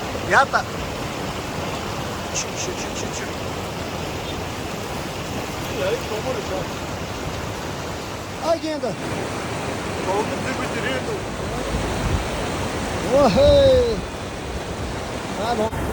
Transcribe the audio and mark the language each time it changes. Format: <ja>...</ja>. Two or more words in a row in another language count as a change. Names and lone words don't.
<nl>やった。シュッシュッシュッシュッシュッ。Ja, ik kom er zo. Agenda. Kom met de reden. Oh, hey. Ah, bon.</nl>